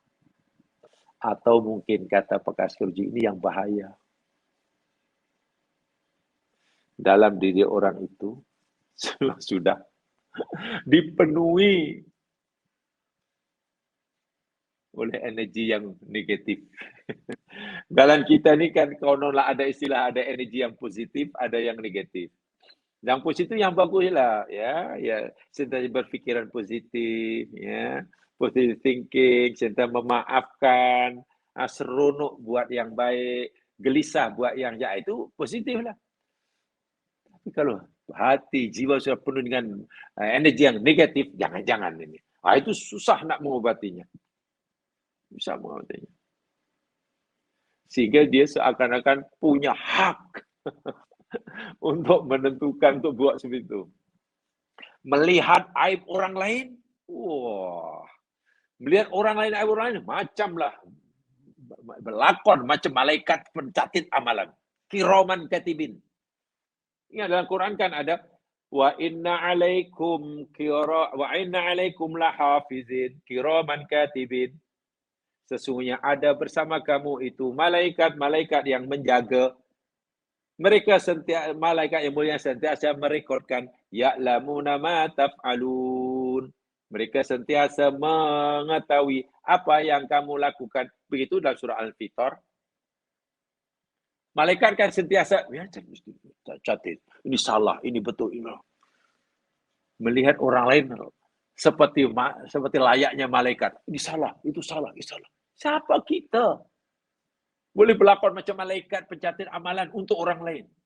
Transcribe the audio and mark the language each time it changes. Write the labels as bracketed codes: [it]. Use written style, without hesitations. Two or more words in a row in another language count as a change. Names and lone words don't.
[ms] Atau mungkin kata pakar psikologi ini yang bahaya. Dalam diri orang itu sudah dipenuhi oleh energi yang negatif. Dalam kita ni kan konon lah ada istilah, ada energi yang positif, ada yang negatif. Yang positif yang baguslah, ya, sentiasa berfikiran positif, ya, [en] positive thinking, [ms] sentiasa memaafkan, seronok buat yang baik, gelisah buat yang jahat, itu positif lah. Tapi kalau hati, jiwa sudah penuh dengan energi yang negatif, jangan-jangan ini. Itu susah nak mengobatinya. Bisa mengobatinya. Sehingga dia seakan-akan punya hak untuk menentukan, untuk buat seperti itu. Melihat aib orang lain, melihat orang lain aib orang lain, macamlah berlakon macam malaikat pencatat amalan. [ar] كراما كاتبين. [ms] Ingat dalam Quran kan ada [ar] وإن عليكم لحافظين كراما كاتبين. [ms] Sesungguhnya ada bersama kamu itu malaikat-malaikat yang menjaga. Mereka malaikat yang mulia sentiasa merekodkan [ar] يعلمون ما تفعلون. [ms] Mereka sentiasa mengetahui apa yang kamu lakukan. Begitu dalam surah Al-Fitar. Malaikat kan sentiasa catat. Ini salah, ini betul, ini. Melihat orang lain seperti layaknya malaikat. Ini salah, itu salah, ini salah. Siapa kita? Boleh berlakon macam malaikat pencatat amalan untuk orang lain.